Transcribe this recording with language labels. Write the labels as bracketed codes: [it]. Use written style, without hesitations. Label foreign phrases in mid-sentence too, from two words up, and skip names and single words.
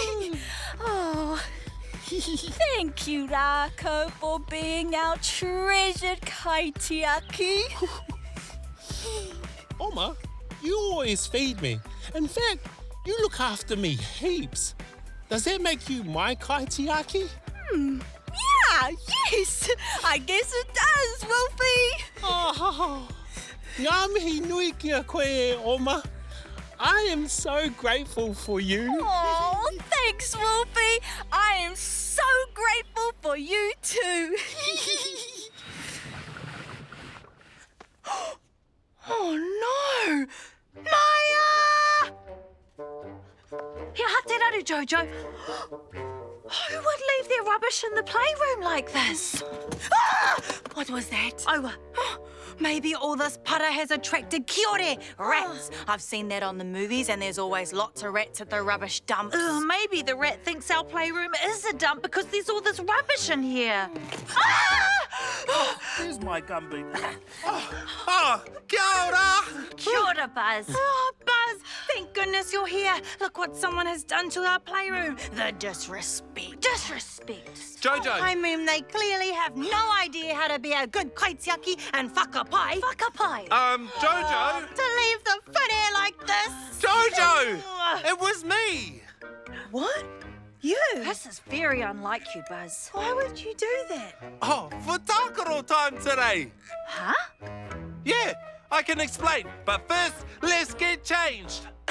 [en] Thank you, Rako, for being our treasured kaitiaki. Oma, you always feed me. In fact, you look after me heaps. Does that make you my kaitiaki? Yeah, yes, I guess it does, Wolfie. [mi] Oh, ngā mihi nui kia koe e, Oma. [en] I am so grateful for you. Oh, thanks, Wolfie. I am so grateful for you too. Oh no! [mi] Maya! Here, hate raru, Jojo. [en] Who would leave their rubbish in the playroom like this? What was that? Oh, Maybe all this para has attracted kiore, rats. I've seen that on the movies and there's always lots of rats at the rubbish dumps. maybe the rat thinks our playroom is a dump because there's all this rubbish in here. Here's my gumboot. Kia ora! Kia ora, Buzz. Oh, Buzz, thank goodness you're here. Look what someone has done to our playroom. The disrespect. Disrespect. Jojo, I mean, they clearly have no idea how to be a good kaitiaki and whakapai. Whakapai. Jojo! To leave the foot air like this. Jojo! It was me! What? You? This is very unlike you, Buzz. Why would you do that? Oh, for Takaro time today! Huh? Yeah, I can explain, but first, let's get changed.